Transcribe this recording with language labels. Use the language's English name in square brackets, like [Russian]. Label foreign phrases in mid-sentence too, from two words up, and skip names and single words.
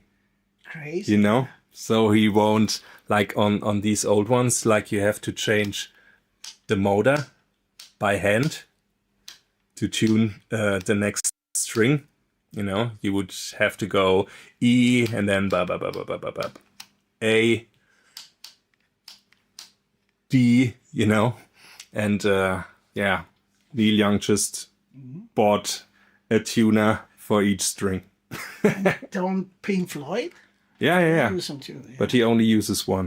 [English] Crazy. you know? So he won't, like on these old ones, like you have to change the motor by hand to tune the next string. You know, you would have to go E and then ba ba ba ba ba ba ba A, D, you know, and yeah, Neil Young just bought a tuner for each string. Don't Pink Floyd? Yeah. Use them too. Yeah. But he only uses one.